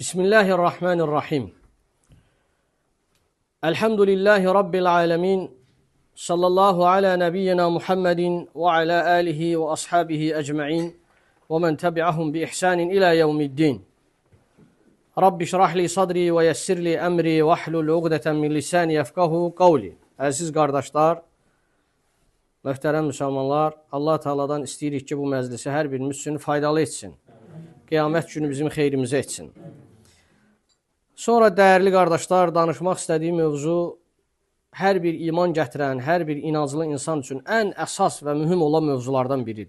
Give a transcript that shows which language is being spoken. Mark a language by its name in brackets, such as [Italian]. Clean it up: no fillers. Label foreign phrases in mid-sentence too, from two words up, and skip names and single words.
[Arabic] بسم الله الرحمن الرحيم. الحمد لله رب العالمين. صلى الله على نبينا محمد وعلى آله وأصحابه أجمعين ومن تبعهم بإحسان إلى يوم الدين. رب اشرح لي صدري ويسر لي أمري واحلل عقدة من لساني يفقهوا قولي. [Azerbaijani] Əziz qardaşlar, möhtərəm müsəlmanlar, Allah Teala'dan istəyirik ki, bu məclisi hər birimiz üçün faydalı etsin. Qiyamət günü bizim xeyrimizə etsin. Sonra dəyərli qardaşlar, danışmaq istədiyim mövzu hər bir iman gətirən, hər bir inanclı insan üçün ən əsas və mühüm olan mövzulardan biridir.